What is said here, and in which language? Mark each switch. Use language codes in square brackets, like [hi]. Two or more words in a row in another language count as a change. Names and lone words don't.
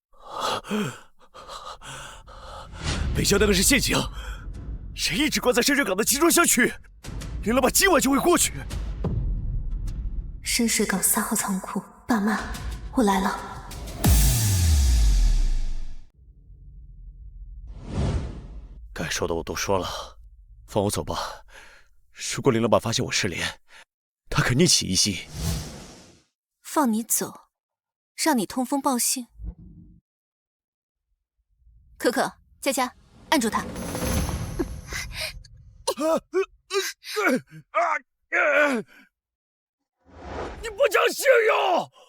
[zh] 北郊那個是陷阱，誰一直關在深水港的集裝箱區？林老闆今晚就會過去。深水港3號倉庫，爸媽，我來了。該說的我都說了，放我走吧。如果林老板发现我失联，他肯定起疑心。放你走，让你通风报信。可可，佳佳，按住他。你不讲信用！